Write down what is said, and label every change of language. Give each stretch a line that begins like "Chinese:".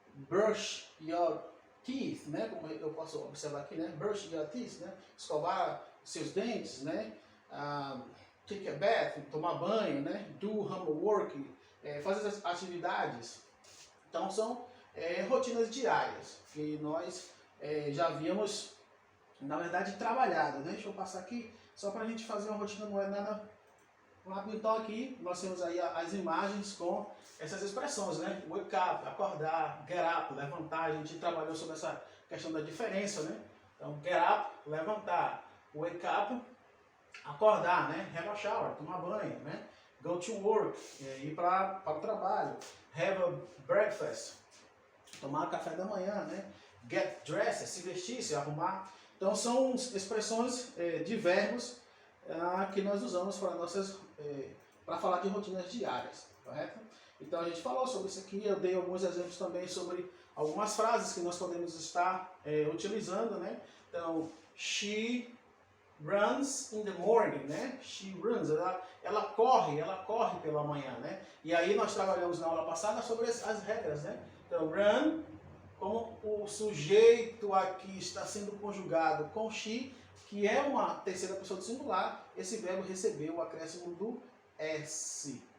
English: Brush your teeth,
Portuguese: né, como eu posso observar aqui, né,
English: brush your teeth,
Portuguese: né, escovar seus dentes, né,
English: take a bath,
Portuguese: tomar banho, né,
English: do homework,
Portuguese: fazer as atividades. Então são rotinas diárias que nós já havíamos, na verdade, trabalhado, né? Deixa eu passar aqui só para a gente fazer uma rotina, não é nada rápido. Então aqui nós temos aí as imagens com essas expressões, né?
English: Wake up,
Portuguese: acordar,
English: get up,
Portuguese: levantar. A gente trabalhou sobre essa questão da diferença, né? Então
English: get up,
Portuguese: levantar,
English: wake up,
Portuguese: acordar, né?
English: Have a shower,
Portuguese: tomar banho, né?
English: Go to work,
Portuguese: ir para o trabalho.
English: Have a breakfast,
Portuguese: tomar café da manhã, né?
English: Get dressed,
Portuguese: se vestir, se arrumar. Então são expressões de verbos que nós usamos para falar de rotinas diárias, correto? Então a gente falou sobre isso aqui, eu dei alguns exemplos também sobre algumas frases que nós podemos estar utilizando, né?
English: Então, she runs in the morning, né? She runs,
Portuguese: ela corre pela manhã, né? E aí nós trabalhamos na aula passada sobre as regras, né? Então, run, como o sujeito aqui está sendo conjugado com she, que é uma terceira pessoa do singular, esse verbo recebeu o acréscimo do S.